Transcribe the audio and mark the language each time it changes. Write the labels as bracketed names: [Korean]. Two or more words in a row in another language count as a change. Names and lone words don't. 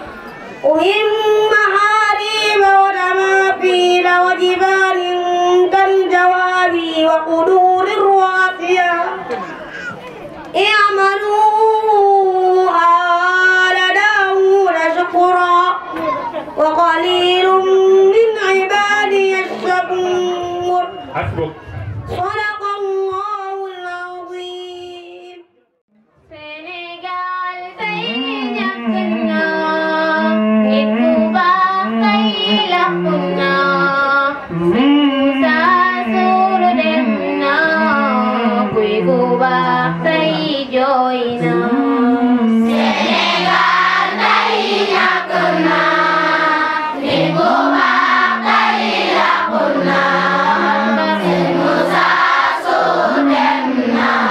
[Arabic] ودماثيل وجبال كالجواب وقدور الراسيات اعملوا آل داود شكرا وقليل من عبادي الشكور صدق الله العظيم. [Wolof] Sénégal tey ñàkk na nit ku baax tey làqu na Moussa Sour dem na kuy ku baax tey jooy na Sénégal tey ñàkk na nit ku baax tey làqu na Moussa Sour dem na